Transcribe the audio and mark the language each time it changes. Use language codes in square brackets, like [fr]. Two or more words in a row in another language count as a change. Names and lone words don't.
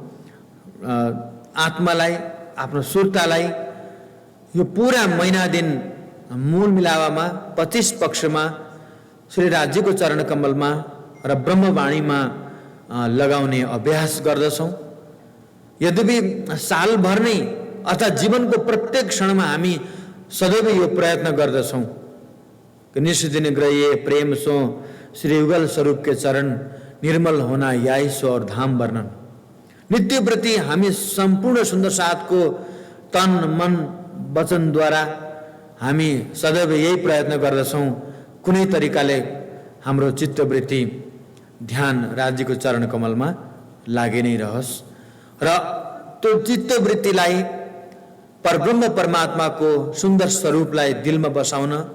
[ne] आत्मालाई, आफ्नो सुर्तालाई यो पूरा महिना दिन मूल मिलावामा 25 पक्षमा श्री राज्यको चरण कमलमा र ब्रह्मवाणीमा लगाउने अभ्यास गर्दछौँ। यद्यपि सालभर नै अर्थात् जीवनको प्रत्येक क्षणमा हामी सदैव यो प्रयत्न गर्दछौँ कि [hi] निष्दिन ग्रहिए प्रेम सो श्री युगल स्वरूप के चरण निर्मल होना याई सो और धाम वर्णन। [ne] नित्यप्रति हामी सम्पूर्ण सुन्दर साथको तन मन वचनद्वारा हामी सदैव यही प्रयत्न गर्दछौँ कुनै तरिकाले हाम्रो चित्तवृत्ति ध्यान राज्यको चरण कमलमा लागि नै रहोस् र त्यो चित्तवृत्तिलाई परब्रह्म परमात्माको सुन्दर स्वरूपलाई दिलमा बसाउन